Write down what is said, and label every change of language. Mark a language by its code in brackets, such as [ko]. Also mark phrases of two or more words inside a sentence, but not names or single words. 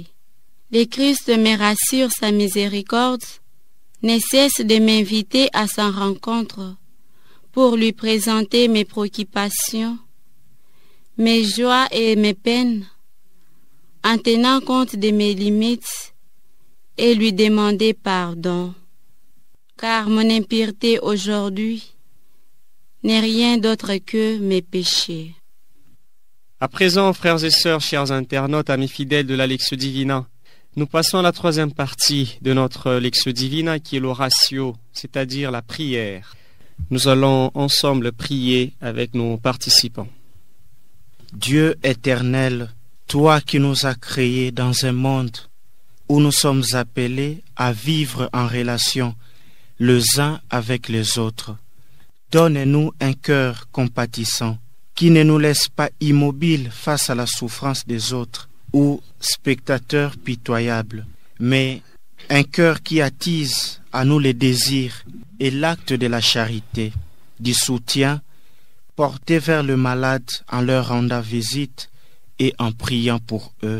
[fr] Le Christ me rassure sa miséricorde, ne cesse de m'inviter à sa rencontre pour lui présenter mes préoccupations, mes joies et mes peines, en tenant compte de mes limites et lui demander pardon, car mon impureté aujourd'hui n'est rien d'autre que mes péchés. À présent, frères et sœurs, chers internautes, amis fidèles de la [la] Lectio Divina, [fr] nous passons à la troisième partie de notre [la] Lectio Divina [fr] qui est l'oratio, c'est-à-dire la prière. Nous allons ensemble prier avec nos participants. Dieu éternel, toi qui nous as créés dans un monde où nous sommes appelés à vivre en relation les uns avec les autres, donne-nous un cœur compatissant qui ne nous laisse pas immobiles face à la souffrance des autres ou spectateurs pitoyables, mais un cœur qui attise à nous les désirs et l'acte de la charité, du soutien porté vers le malade en leur rendant visite et en priant pour eux.